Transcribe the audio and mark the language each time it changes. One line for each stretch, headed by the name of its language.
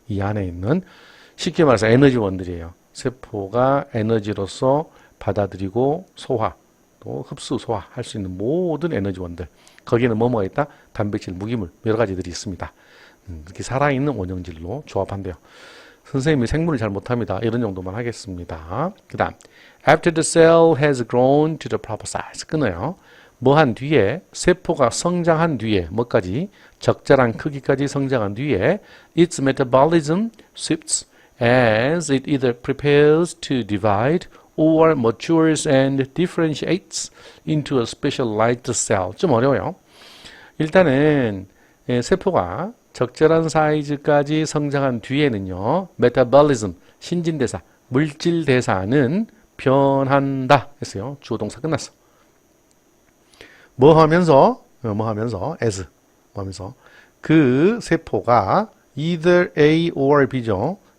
Korean: 이 안에 있는 쉽게 말해서 에너지원들이에요. 세포가 에너지로서 받아들이고 소화, 또 흡수, 소화할 수 있는 모든 에너지원들. 거기에는 뭐가 있다? 단백질, 무기물 여러 가지들이 있습니다. 이렇게 살아있는 원형질로 조합한대요. 선생님이 생물을 잘 못합니다. 이런 정도만 하겠습니다. 그 다음
English: After the cell has grown to the proper size.
Korean: 끊어요. 뭐 한 뒤에 세포가 성장한 뒤에 뭐까지? 적절한 크기까지 성장한 뒤에
English: its metabolism shifts as it either prepares to divide or matures and differentiates into a specialized cell.
Korean: 좀 어려워요. 일단은 세포가 적절한 사이즈까지 성장한 뒤에는요. 메타볼리즘, 신진대사, 물질대사는 변한다 했어요. 주어 동사 끝났어. 뭐 하면서 as 뭐 하면서 그 세포가
English: either A or B
Korean: 죠.